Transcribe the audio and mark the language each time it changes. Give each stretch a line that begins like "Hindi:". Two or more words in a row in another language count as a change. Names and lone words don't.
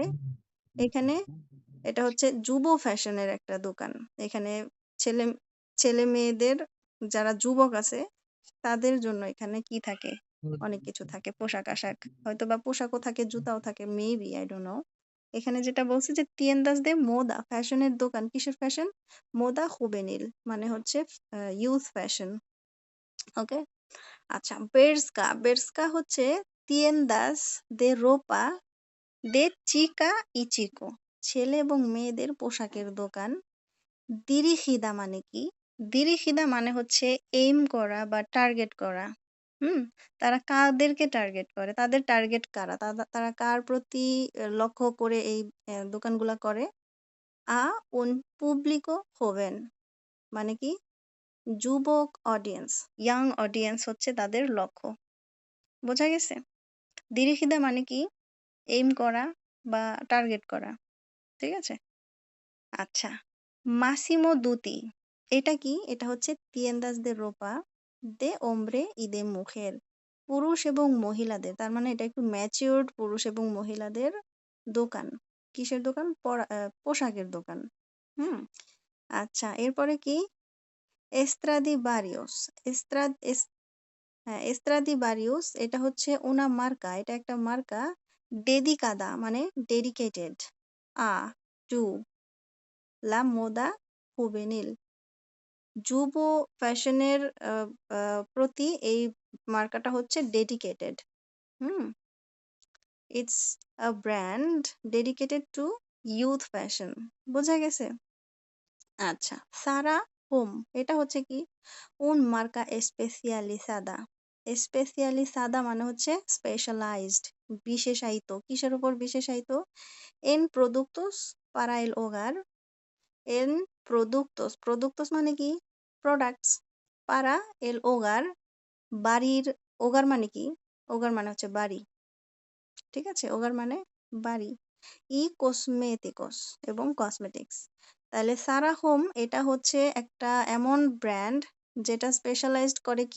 Bangla: এখানে এটা হচ্ছে যুব ফ্যাশনের একটা দোকান। এখানে ছেলে ছেলে মেয়েদের যারা যুবক আছে তাদের জন্য এখানে কি থাকে? অনেক কিছু থাকে। পোশাক-আশাক। হয়তোবা পোশাকও থাকে, জুতাও থাকে।
English: maybe I don't know.
Bangla: এখানে যেটা বলছে যে
Spanish: tiendas de moda
Bangla: ফ্যাশনের দোকান। কিসের ফ্যাশন?
Spanish: moda juvenil
Bangla: মানে হচ্ছে
English: youth fashion.
Bangla: ওকে? আচ্ছা বেরস্কা। বেরস্কা হচ্ছে
Spanish: tiendas de ropa de chica y chico
Bangla: ছেলে এবং মেয়েদের পোশাকের দোকান। দিরিখিদা মানে কি? দিরিখিদা মানে হচ্ছে এইম করা বা টার্গেট করা। হুম? তারা কাদেরকে টার্গেট করে? তাদের টার্গেট কারা? তারা কার প্রতি লক্ষ্য করে এই দোকানগুলা করে?
Spanish: a un público joven
Bangla: মানে কি? যুবক অডিয়েন্স,
English: young audience
Bangla: হচ্ছে তাদের লক্ষ্য। বোঝা গেছে? দিরিখিদা মানে কি? এইম করা বা টার্গেট করা। ঠিক আছে? আচ্ছা। মাসিমো দুতি। এটা কি? এটা হচ্ছে
Spanish: tiendas de ropa de hombre y de mujer
Bangla: পুরুষ এবং মহিলাদের। তার মানে এটা একটু ম্যাচিউরড পুরুষ এবং মহিলাদের দোকান। কিসের দোকান? পোশাকের দোকান। হুম? আচ্ছা এরপরে কি? এস্ত্রাদিবারিউস। এস্ত্রাদ এস হ্যাঁ, এস্ত্রাদিবারিউস এটা হচ্ছে
Spanish: una marca
Bangla: এটা একটা মার্কা dedicada মানে ডেডিকেটেড a to
Spanish: la moda juvenil
Bangla: যুব ফ্যাশনের প্রতি এই মার্কাটা হচ্ছে ডেডিকেটেড। হুম?
English: it's a brand dedicated to youth fashion.
Bangla: বোঝা গেছে? আচ্ছা সারা হোম এটা হচ্ছে কি?
Spanish: un marca especializada especializada
Bangla: মানে হচ্ছে স্পেশালাইজড বিশেষায়িত। কিসের উপর বিশেষায়িত?
Spanish: en productos para el hogar en productos productos
Bangla: মানে কি? প্রোডাক্টস
Spanish: para el hogar
Bangla: বাড়ির ওগার মানে কি? ওগার মানে হচ্ছে বাড়ি। ঠিক আছে? ওগার মানে বাড়ি। ই কসমেটিকস এবং কসমেটিক্স। তাহলে সারা হোম এটা হচ্ছে একটা এমন ব্র্যান্ড যেটা স্পেশালাইজড করে কি?